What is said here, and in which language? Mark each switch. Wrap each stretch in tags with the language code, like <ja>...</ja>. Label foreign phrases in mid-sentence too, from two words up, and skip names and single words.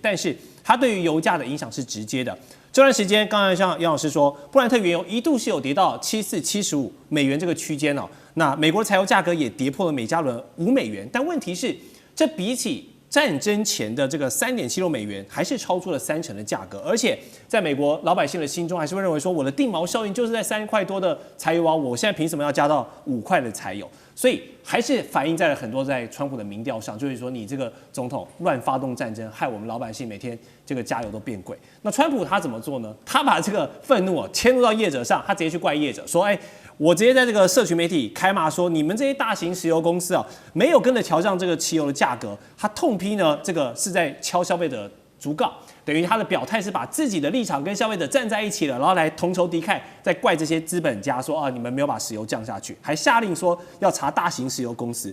<zh>但是它對於油價的影響是直接的。這段時間，剛才像楊老師說，布蘭特原油一度是有跌到74-75美元這個區間哦。那美國的柴油價格也跌破了每加侖5美元。但問題是，這比起戰爭前的這個3.76美元，還是超出了30%的價格。而且，在美國老百姓的心中，還是會認為說，我的定錨效應就是在3塊多的柴油啊，我現在憑什麼要加到5塊的柴油？所以還是反映在了很多在川普的民調上，就是說你這個總統亂發動戰爭，害我們老百姓每天這個加油都變貴。那川普他怎麼做呢？他把這個憤怒遷怒到業者上，他直接去怪業者說，我直接在這個社群媒體開罵說，你們這些大型石油公司沒有跟着調降這個汽油的價格，他痛批呢這個是在敲消費者竹槓，等於他的表態是把自己的立場跟消費者站在一起了，然後來同仇敵愾，再怪這些資本家說你們沒有把石油降下去，還下令說要查大型石油公司。</zh>